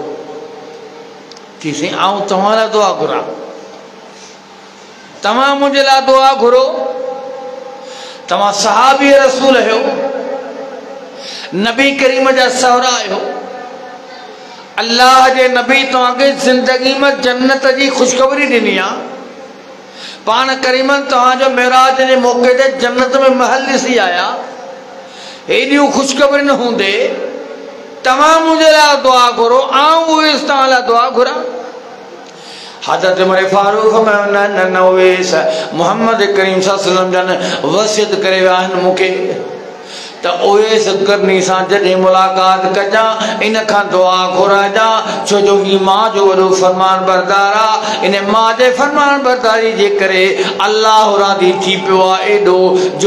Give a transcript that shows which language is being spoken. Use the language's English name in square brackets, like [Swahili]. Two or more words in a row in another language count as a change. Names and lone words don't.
[Sindhi] चईसीं आउं तव्हां लाइ दुआ घुरां तव्हां मुंहिंजे लाइ दुआ घुरो तव्हां सहाबी रसूल आहियो नबी करीम जा सहुरा आहियो अल्लाह जे नबी तव्हांखे ज़िंदगी में जन्नत जी ख़ुशख़बरी ॾिनी आहे पाण करीमन तव्हांजो मेराज जे मौक़े ते जन्नत में महल ॾिसी आया हेॾियूं ख़ुशख़बरी न हूंदे तव्हां मुंहिंजे लाइ दुआ घुरो आउं उवैस तव्हां लाइ दुआ घुरां हज़रत उमर फारूक न उवैस मुहम्मद करीम [Arabic] صلى الله عليه وسلم [Sindhi] जन वसियत करे विया आहिनि मूंखे त उवैस करनी सां जॾहिं मुलाक़ात कजां इन खां दुआ घुराइजां छो जो ही मां जो वॾो फरमान बरदार आहे इन मां जे फरमान बरदारी जे करे अल्लाह राज़ी थी पियो आहे एॾो जो